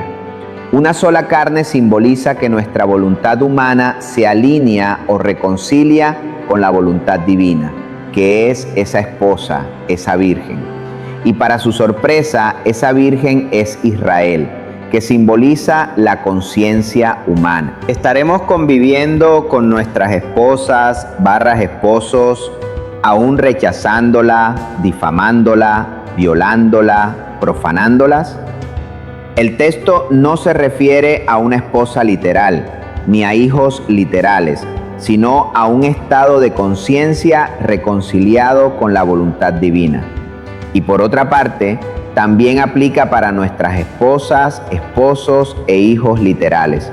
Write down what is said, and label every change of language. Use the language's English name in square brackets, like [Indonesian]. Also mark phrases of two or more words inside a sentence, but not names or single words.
[Spanish] Una sola carne simboliza que nuestra voluntad humana se alinea o reconcilia con la voluntad divina, que es esa esposa, esa virgen. Y para su sorpresa, esa virgen es Israel, que simboliza la conciencia humana. Estaremos conviviendo con nuestras esposas, esposos, aún rechazándola, difamándola, violándola, profanándolas. El texto no se refiere a una esposa literal, ni a hijos literales, sino a un estado de conciencia reconciliado con la voluntad divina. Y por otra parte, también aplica para nuestras esposas, esposos e hijos literales.